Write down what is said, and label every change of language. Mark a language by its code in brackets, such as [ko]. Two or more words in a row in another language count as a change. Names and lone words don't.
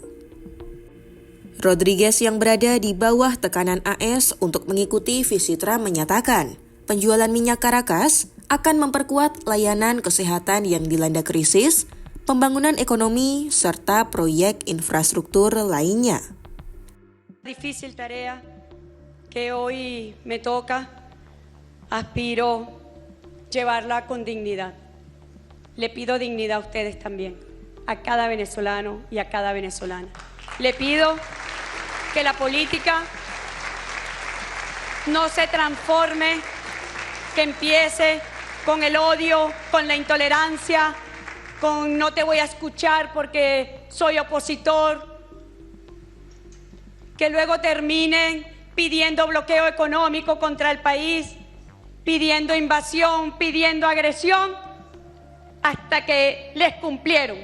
[id] Rodriguez yang berada di bawah tekanan AS untuk mengikuti visi Trump menyatakan, penjualan minyak Caracas akan memperkuat layanan kesehatan yang dilanda krisis, pembangunan ekonomi, serta proyek infrastruktur lainnya. [es] Difícil tarea que hoy me toca, aspiro llevarla con dignidad. Le pido dignidad a ustedes también, a cada venezolano y a cada venezolana. Le pido que la política no se transforme, que empiece con el odio, con la intolerancia, con no te voy a escuchar porque soy opositor, que luego terminen pidiendo bloqueo económico contra el país, pidiendo invasión, pidiendo agresión, hasta que les cumplieron.